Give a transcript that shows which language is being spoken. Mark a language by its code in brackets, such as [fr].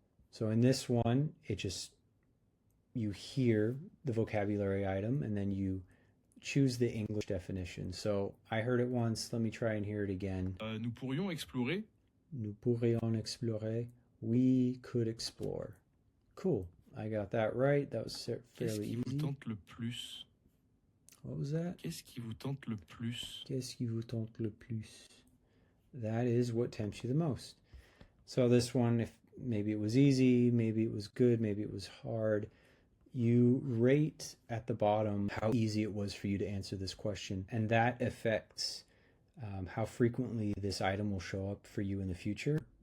[en] So in this one, you hear the vocabulary item and then you choose the English definition. So I heard it once, let me try and hear it again. [fr] Nous pourrions explorer. Nous pourrions explorer. [en] We could explore. Cool. I got that right. That was fairly easy. [fr] Qu'est-ce qui vous tente le plus? [en] What was that? [fr] Qu'est-ce qui vous tente le plus? Qu'est-ce qui vous tente le plus? [en] That is what tempts you the most. So this one, if maybe it was easy, maybe it was good, maybe it was hard, you rate at the bottom how easy it was for you to answer this question, and that affects how frequently this item will show up for you in the future.